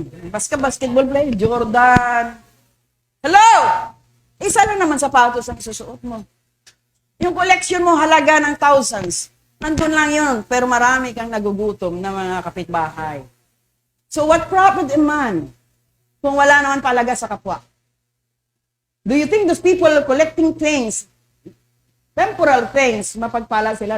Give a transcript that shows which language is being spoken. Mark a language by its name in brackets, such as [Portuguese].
[English] Basketball player, Jordan. Hello! [Filipino] Isa lang naman sapatos ang susuot mo. Yung collection mo halaga ng thousands. Nandun lang yun, pero marami kang nagugutom na mga kapitbahay. [English] So what profit a man [Filipino] kung wala naman palaga sa kapwa? [English] Do you think those people are collecting things, temporal things, [Filipino] mapagpala sila?